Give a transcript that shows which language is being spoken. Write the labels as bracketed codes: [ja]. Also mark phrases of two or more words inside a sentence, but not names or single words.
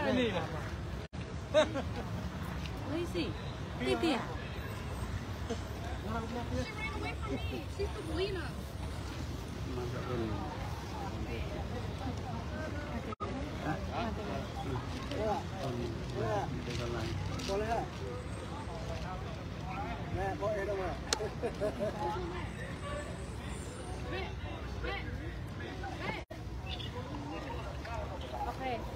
[ms] lah. [en] Where is he? Titi. She's the winner. [ms] Boleh tak? Boleh dong. [en] Okay.